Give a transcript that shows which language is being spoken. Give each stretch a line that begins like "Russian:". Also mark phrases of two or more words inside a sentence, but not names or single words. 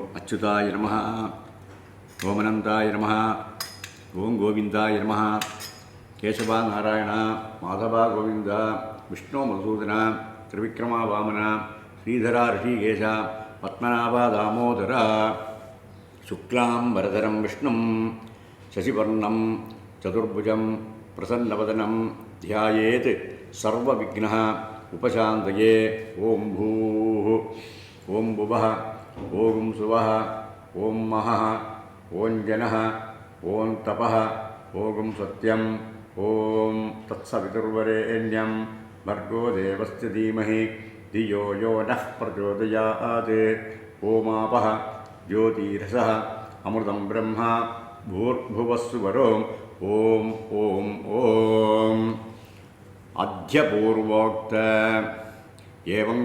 Sanskrit: अच्युताय नमः, ओमनन्ताय नमः, ॐ गोविन्दाय नमः, केशव नारायण, माधव गोविन्द, विष्णो मधुसूदन, त्रिविक्रम वामन, श्रीधर हृषीकेश, पद्मनाभ दामोदर, शुक्लाम् बरधरं विष्णुं शशिवर्णं चतुर्भुजं प्रसन्नवदनं ध्यायेत् सर्वविघ्न उपशान्तये. ॐ भूः, ॐ भुवः, ॐ सुवः, ॐ महः, ॐ जनः, ॐ तपः, ॐ सत्यम्, ॐ तत्सवितुर्वरेण्यं भर्गो देवस्य धीमहि धियो यो नः प्रचोदयात्. ओमापः ज्योतिरसः अमृतं ब्रह्मा भूर्भुवस्सुवरो. ॐ ॐ ॐ अध्यपूर्वोक्त एवं